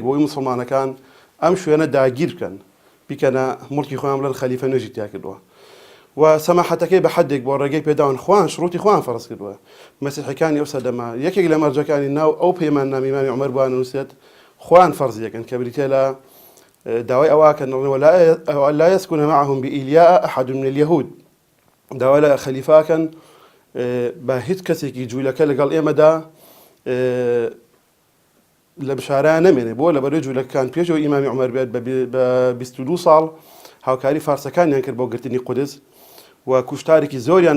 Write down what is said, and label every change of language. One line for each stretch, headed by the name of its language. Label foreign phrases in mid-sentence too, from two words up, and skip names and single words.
Central Kurdish: بۆی مسلمانەکان ئەم شوێنە داگیر بکەن بیکەنە مڵکی خۆیان بڵێن خەلیفە نوێژی تیا کردووە و سەماحەتەکەی بە حەدێک بۆ ڕێگەی پێداون خوان شڕوتی خوان فەرز کردووە مەسیحەکانی ئەو سەردەما یەکێک لە مەرجەکانی ناو ئەو پەیمان نامی ئیمامی عومەر بووە نووسێت خوان فەرزی دەکەن کە بریتێ لە داوای ئەواکەن
Arabic: لا يسكن معهم بإيلياء أحد من اليهود
Central Kurdish: داوای لە خەلیفاکەن بە هیچ کەسێکی جوولەکە لەگەڵ ئێمەدا لە بشارە نەمێنێ بۆ لە بەرەوەی جوولەکان پێشەوە ئیمامی عومەر بێت بە 22 ساڵ هاوکاری فارسەکانیان کرد بۆ گرتنی قودس و کوشتارێکی زۆریان لە